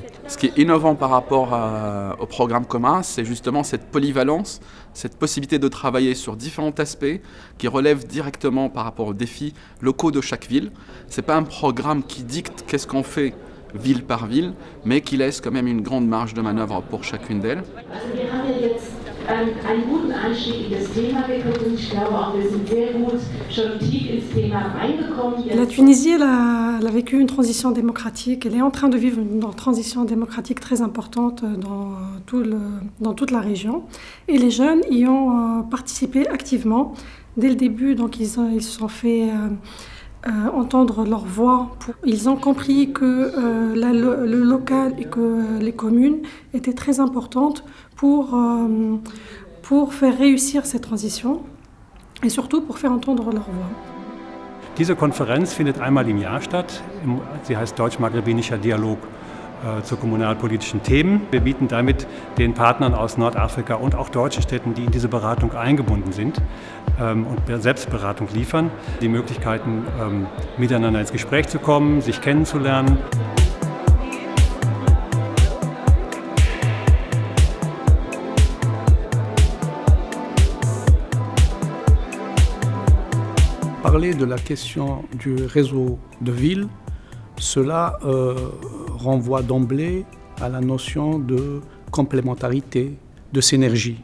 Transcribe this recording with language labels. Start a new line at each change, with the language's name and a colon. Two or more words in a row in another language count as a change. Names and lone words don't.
French: Ce qui est innovant par rapport au programme commun, c'est justement cette polyvalence, cette possibilité de travailler sur différents aspects qui relèvent directement par rapport aux défis locaux de chaque ville. Ce n'est pas un programme qui dicte qu'est-ce qu'on fait ville par ville, mais qui laisse quand même une grande marge de manœuvre pour chacune d'elles.
German: Einen guten Einstieg in das Thema gekommen. Ich glaube auch, wir sind sehr gut schon tief ins Thema reingekommen.
French: La Tunisie, elle a vécu une transition démocratique. Elle est en train de vivre une transition démocratique très importante dans toute la région. Et les jeunes y ont participé activement. Dès le début, donc, ils se sont fait entendre leur voix. Ils ont compris que le local et que les communes étaient très importantes pour faire réussir cette transition et surtout pour faire entendre leur voix.
German: Diese Konferenz findet einmal im Jahr statt. Sie heißt Deutsch-Maghrebinischer Dialog zu kommunalpolitischen Themen. Wir bieten damit den Partnern aus Nordafrika und auch deutschen Städten, die in diese Beratung eingebunden sind und Selbstberatung liefern, die Möglichkeiten, miteinander ins Gespräch zu kommen, sich kennenzulernen.
French: Parler de la question du réseau de villes, cela renvoie d'emblée à la notion de complémentarité, de synergie.